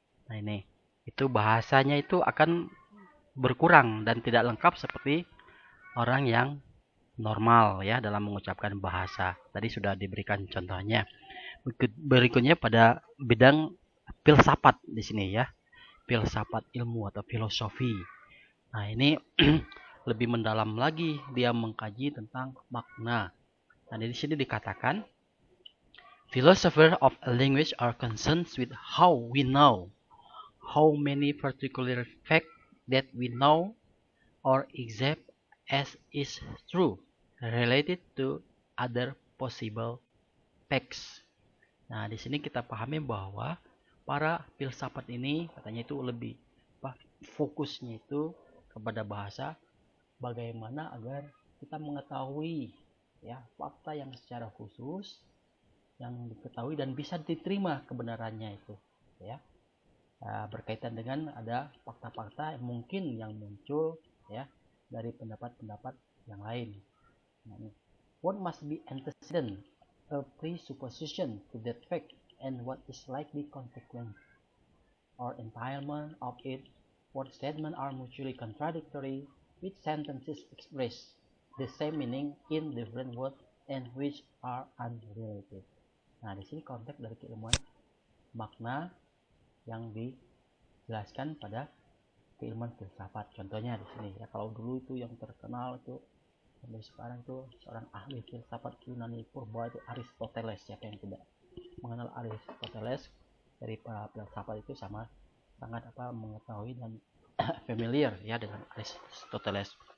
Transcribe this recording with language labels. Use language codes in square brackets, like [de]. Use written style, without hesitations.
[id] Nah, ini itu bahasanya itu akan berkurang dan tidak lengkap seperti orang yang normal ya dalam mengucapkan bahasa. Tadi sudah diberikan contohnya. Berikutnya pada bidang filsafat di sini ya, filsafat ilmu atau filosofi. Nah, ini lebih mendalam lagi, dia mengkaji tentang makna. Nah, di sini dikatakan [en] philosophers of a language are concerned with how we know how many particular fact that we know or accept as is true related to other possible facts. [id] Nah, di sini kita pahami bahwa para filsafat ini katanya itu lebih fokusnya itu kepada bahasa bagaimana agar kita mengetahui ya fakta yang secara khusus yang diketahui dan bisa diterima kebenarannya itu ya. Berkaitan dengan ada fakta-fakta mungkin yang muncul ya dari pendapat-pendapat yang lain. [en] What must be antecedent, a presupposition to that fact, and what is likely consequence or entailment of it? What statements are mutually contradictory, which sentences express the same meaning in different words and which are unrelated. [id] Nah, di sini konteks dari keilmuan makna yang dijelaskan pada keilmuan filsafat. Contohnya di sini ya, kalau dulu itu yang terkenal itu sampai sekarang itu seorang ahli filsafat Yunani purba itu Aristoteles. Siapa yang tidak mengenal Aristoteles dari para filsafat itu sangat mengetahui dan familiar ya dengan Aristoteles.